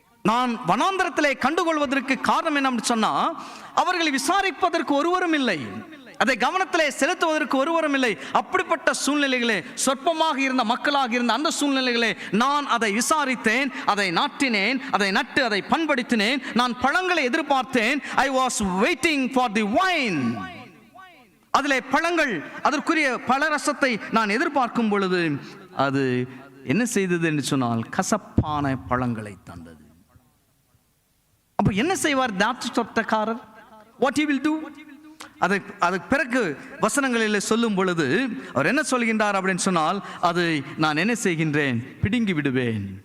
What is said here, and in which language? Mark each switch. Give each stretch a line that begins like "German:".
Tamil: நான் வனாந்திரத்திலே கண்டுகொள்வதற்கு காரணம் என்ன சொன்னா, அவர்களை விசாரிப்பதற்கு ஒருவரும் இல்லை, அதை கவனத்திலே செலுத்துவதற்கு ஒருவரும் இல்லை. அப்படிப்பட்ட சூழ்நிலைகளே, சொற்பமாக இருந்த மக்களாக இருந்த அந்த சூழ்நிலைகளே நான் அதை விசாரித்தேன், அதை நாட்டினேன், அதை நட்டு அதை பண்படுத்தினேன். நான் பழங்களை எதிர்பார்த்தேன்.
English: I was waiting for the wine.
Tamil: அதிலே பழங்கள், அதற்குரிய பழரசத்தை நான் எதிர்பார்க்கும் பொழுது அது என்ன செய்தது என்று சொன்னால் கசப்பான பழங்களை தந்தது. அப்ப என்ன செய்வார் திராட்சைத்தோட்டக்காரர்?
English: What he will do?
Tamil: அதுக்கு பிறகு வசனங்களில் சொல்லும் பொழுது அவர் என்ன சொல்கின்றார் அப்படின்னு சொன்னால், அதை நான் என்ன செய்கின்றேன், பிடுங்கி விடுவேன்.